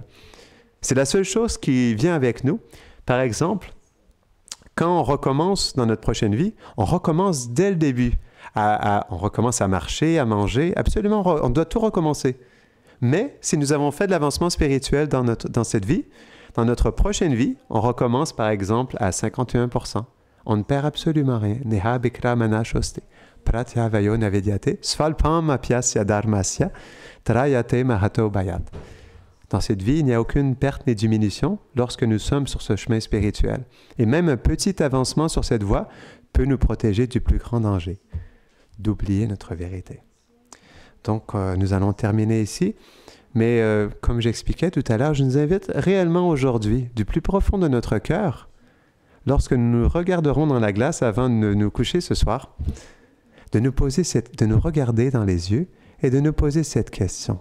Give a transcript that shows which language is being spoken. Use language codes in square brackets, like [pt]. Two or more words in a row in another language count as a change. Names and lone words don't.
[fr] C'est la seule chose qui vient avec nous. Par exemple, quand on recommence dans notre prochaine vie, on recommence dès le début. On recommence à marcher, à manger. Absolument, on doit tout recommencer. Mais si nous avons fait de l'avancement spirituel dans cette vie, dans notre prochaine vie, on recommence par exemple à 51%. On ne perd absolument rien. [sa] नेह बिक्र मनशोस्ते। प्रत्य वयो नवेद्यते. स्वल्पम् अप्यस्य धर्मस्य. त्रायते महतो बयात्. [fr] Dans cette vie, il n'y a aucune perte ni diminution lorsque nous sommes sur ce chemin spirituel. Et même un petit avancement sur cette voie peut nous protéger du plus grand danger, d'oublier notre vérité. Donc, nous allons terminer ici. Mais comme j'expliquais tout à l'heure, je nous invite réellement aujourd'hui, du plus profond de notre cœur, lorsque nous nous regarderons dans la glace avant de nous coucher ce soir, de nous regarder dans les yeux et de nous poser cette question.